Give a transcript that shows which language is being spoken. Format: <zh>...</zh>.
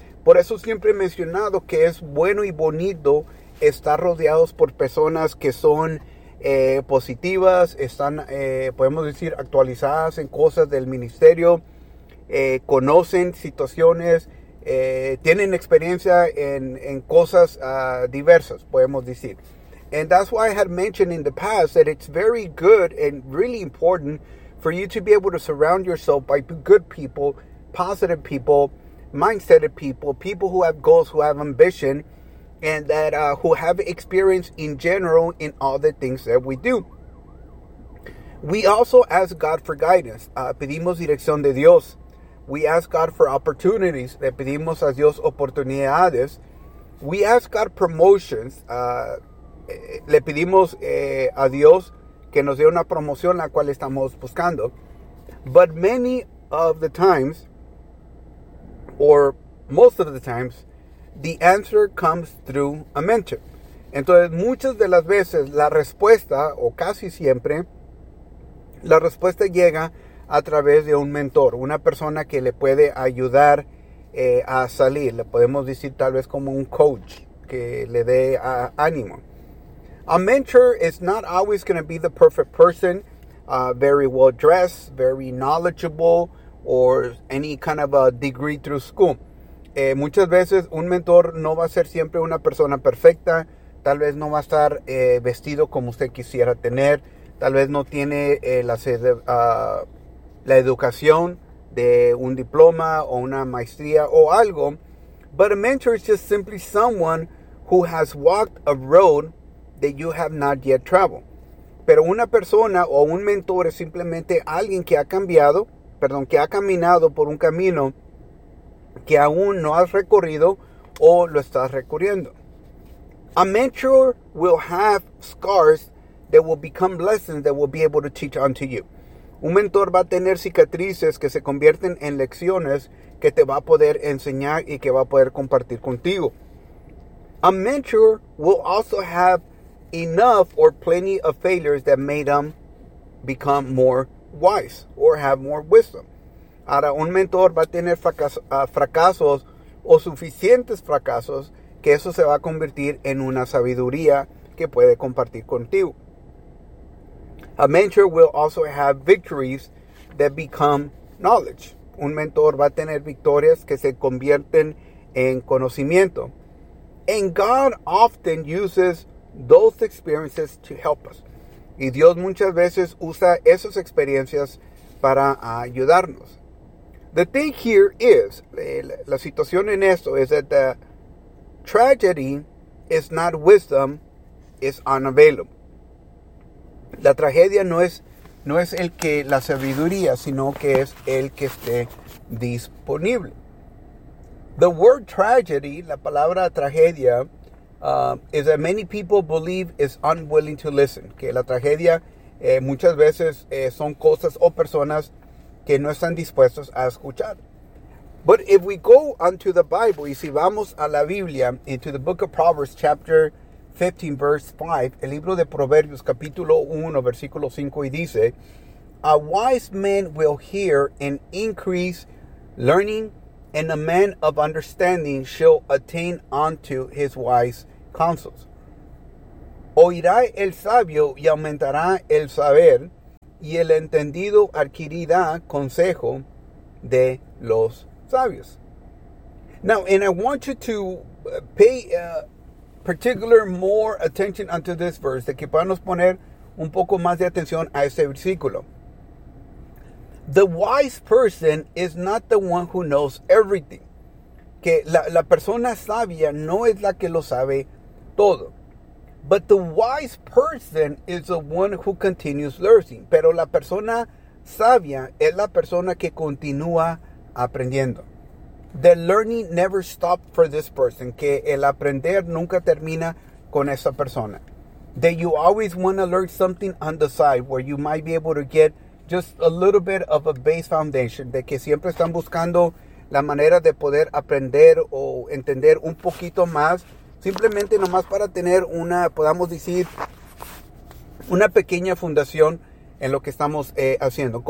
<es>Por eso siempre he mencionado que es bueno y bonito estar rodeados por personas que son positivas, están, podemos decir, actualizadas en cosas del ministerio, conocen situaciones, tienen experiencia en cosas diversas, podemos decir.</es> <en>And that's why I had mentioned in the past that it's very good and really important for you to be able to surround yourself by good people, positive people, mindset of people, people who have goals, who have ambition, and that who have experience in general in all the things that we do. We also ask God for guidance.</en> <es>Pedimos dirección de Dios.</es> <en>We ask God for opportunities.</en> <es>Le pedimos a Dios oportunidades.</es> <en>We ask God promotions. Le pedimos a Dios que nos dé una promoción la cual estamos buscando. But many of the times, or most of the times, the answer comes through a mentor.</en> <es>Entonces, muchas de las veces, la respuesta, o casi siempre, la respuesta llega a través de un mentor, una persona que le puede ayudar a salir. Le podemos decir tal vez como un coach que le dé ánimo.</es> <en>A mentor is not always going to be the perfect person, very well dressed, very knowledgeable, or any kind of a degree through school.</en> <es>Muchas veces un mentor no va a ser siempre una persona perfecta. Tal vez no va a estar vestido como usted quisiera tener. Tal vez no tiene la educación de un diploma o una maestría o algo.</es> <en>But a mentor is just simply someone who has walked a road that you have not yet traveled.</en> <es>Pero una persona o un mentor es simplemente alguien que ha caminado por un camino que aún no has recorrido o lo estás recorriendo.</es> <en>A mentor will have scars that will become lessons that will be able to teach unto you.</en> <es>Un mentor va a tener cicatrices que se convierten en lecciones que te va a poder enseñar y que va a poder compartir contigo.</es> <en>A mentor will also have enough or plenty of failures that made them become more wise or have more wisdom.</en> <es>Ahora, un mentor va a tener fracasos o suficientes fracasos que eso se va a convertir en una sabiduría que puede compartir contigo.</es> <en>A mentor will also have victories that become knowledge.</en> <es>Un mentor va a tener victorias que se convierten en conocimiento.</es> <en>And God often uses those experiences to help us.</en> <es>Y Dios muchas veces usa esas experiencias para ayudarnos.</es> <en>The thing here is,</en> <es>la situación en esto es</es> <en>that the tragedy is not wisdom, it's unavailable.</en> <es>La tragedia no es el que la sabiduría, sino que es el que esté disponible.</es> <en>The word tragedy,</en> <es>la palabra tragedia,</es> <en>is that many people believe is unwilling to listen.</en> <es>Que la tragedia muchas veces son cosas o personas que no están dispuestos a escuchar.</es> <en>But if we go onto the Bible,</en> <es>y si vamos a la Biblia,</es> <en>into the book of Proverbs, chapter 15, verse 5,</en> <es>el libro de Proverbios, capítulo 1, versículo 5, y dice,</es> <en>a wise man will hear and increase learning, and a man of understanding shall attain unto his wise counsels.</en> <es>Oirá el sabio y aumentará el saber, y el entendido adquirirá consejo de los sabios.</es> <en>Now, and I want you to pay particular more attention unto this verse,</en> <es>de que podamos poner un poco más de atención a este versículo.</es> <en>The wise person is not the one who knows everything.</en> <es>Que la persona sabia no es la que lo sabe todo.</es> <en>But the wise person is the one who continues learning.</en> <es>Pero la persona sabia es la persona que continúa aprendiendo.</es> <en>The learning never stopped for this person.</en> <es>Que el aprender nunca termina con esa persona.</es> <en>That you always want to learn something on the side where you might be able to get just a little bit of a base foundation.</en> <es>De que siempre están buscando la manera de poder aprender o entender un poquito más. Simplemente nomás para tener una, podamos decir, una pequeña fundación en lo que estamos haciendo.</es>